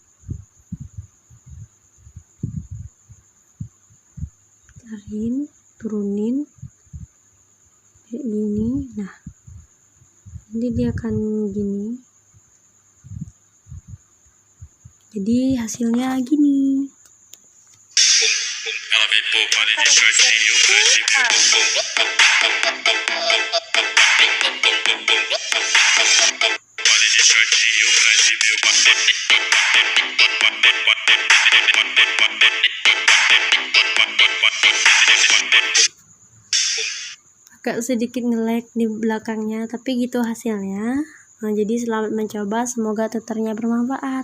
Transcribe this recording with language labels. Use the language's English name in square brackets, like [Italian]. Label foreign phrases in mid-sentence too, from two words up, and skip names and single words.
[Indonesian] Tarin, turunin kayak gini. Nah, nanti dia akan gini. Jadi hasilnya gini. [Portuguese] Ela vem por baile de shortinho pra exibir o bumbum. Baile de shortinho pra exibir o [Indonesian] Agak sedikit nge-lag di belakangnya, tapi gitu hasilnya. Nah, jadi selamat mencoba, semoga tutornya bermanfaat.